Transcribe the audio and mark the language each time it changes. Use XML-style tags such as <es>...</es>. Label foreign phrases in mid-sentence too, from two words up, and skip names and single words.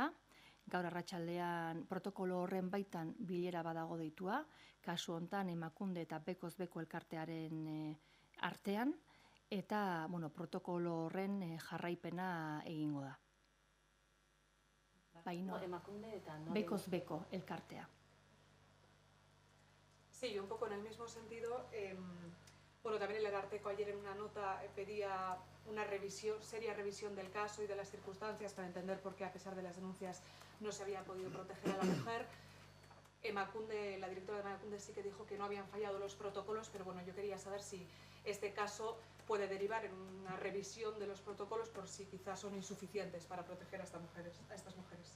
<eu>Gaur arratsaldean protokolo horren baitan bilera badago deitua, kasu hontan Emakunde eta Bekoz Beko elkartearen artean, eta protokolo horren jarraipena egingo da. Emakunde eta Bekoz Beko elkartea.</eu> <es>Sí, un poco en el mismo sentido. También el Ararteko ayer en una nota pedía una seria revisión del caso y de las circunstancias para entender por qué, a pesar de las denuncias, no se había podido proteger a la mujer. Emakunde, la directora de Emakunde sí que dijo que no habían fallado los protocolos, pero bueno, yo quería saber si este caso puede derivar en una revisión de los protocolos por si quizás son insuficientes para proteger a estas mujeres.</es>